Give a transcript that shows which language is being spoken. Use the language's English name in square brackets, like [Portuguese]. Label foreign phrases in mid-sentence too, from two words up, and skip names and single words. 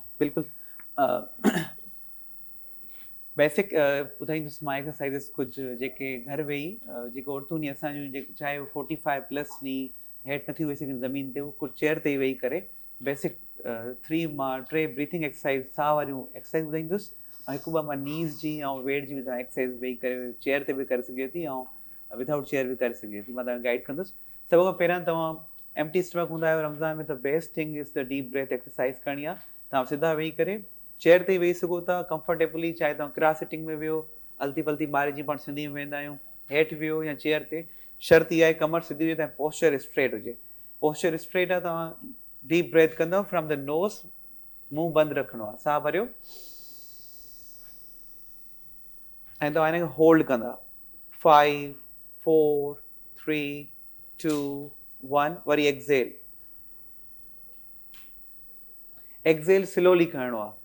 [Sindhi] बिल्कुलु बेसिक ॿुधाईंदुसि मां एक्सरसाइज़िस कुझु जेके घर वेही जेके औरतूं नी असांजूं जेके चाहे 45+ नी हेठि नथी वेही सघनि ज़मीन ते, उहो कुझु चेयर ते वेही करे बेसिक 3 मां 3 [English] breathing exercise, [Sindhi] साह वारियूं एक्सरसाइज़ ॿुधाईंदुसि। ऐं हिकु ॿ मां नीज़ जी ऐं वेट जी बि तव्हां एक्सरसाइज़ वेही करे चेयर ते बि करे सघे थी ऐं [English] without chair [Sindhi] बि करे सघे थी। मां तव्हांखे गाइड कंदुसि। सभ खां पहिरियां तव्हां [English] empty stomach [Sindhi] हूंदा आहियो रमज़ान में, त [English] best thing is the deep breath exercise [Sindhi] करणी आहे। तव्हां सिधा वेही करे चेयर ते वेही सघो था कंफर्टेबली, चाहे तव्हां [English] cross sitting [Sindhi] में वियो, अलती पलती ॿार जी पाण सिंधी में वेंदा आहियूं, हेठि वियो या चेयर ते। शर्त इहा आहे कमर सिधी हुजे, तव्हां [English] posture straight [Sindhi] हुजे। [English] posture straight [Sindhi] आहे, तव्हां [English] deep breath [Sindhi] कंदव [English] from the nose, [Sindhi] मुंहुं बंदि रखिणो आहे, साह भरियो ऐं तव्हां हिनखे होल्ड कंदा 5 4 3 2 1। वरी [English] exhale slowly [Sindhi] करिणो आहे।